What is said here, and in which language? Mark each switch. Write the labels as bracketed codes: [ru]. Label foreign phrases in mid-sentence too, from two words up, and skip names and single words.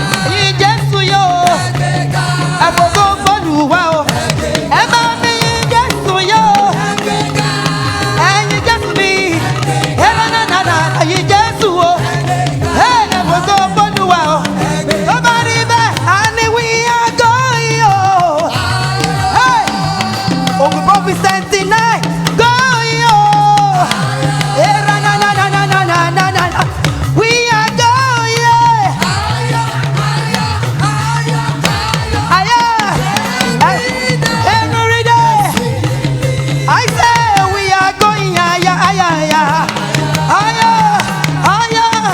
[yo] Yìn Jésù yóò. Ẹ fògo f'Olúwa o. Ẹ bá mi yìn Jésù yóò. Ẹ yìn Jésù mi. Ẹ na, na, na, na, na, yìn Jésù o. Ẹ, ẹ fògo f'Olúwa o. Tó bá rí bẹ́ẹ̀, a ní [en] we are going [yo] o. Hey! [en] Ogun Prophet seventy-nine, go, yo. Eh, ra, na, na, na, na, na, na, na, na, na. We are going, yeah. Higher. Eh, every day. I say we are going higher, higher, higher. Higher, higher.